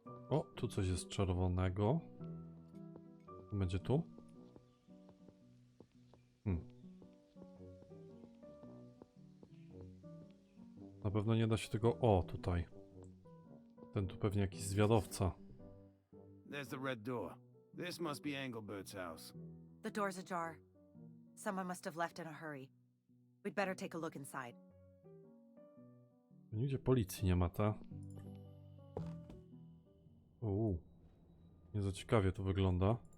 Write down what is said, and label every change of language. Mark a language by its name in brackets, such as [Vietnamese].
[Polish] O, tu coś jest czerwonego. Będzie tu? Na pewno nie da się tego... O, tutaj. Ten tu pewnie jakiś zwiadowca. [English] There's the red door. This must be Engelbert's house. The door's ajar. Someone must have left in a hurry. We'd better take a look inside. [Polish] Nigdzie policji nie ma, ta? Nie za ciekawie to wygląda.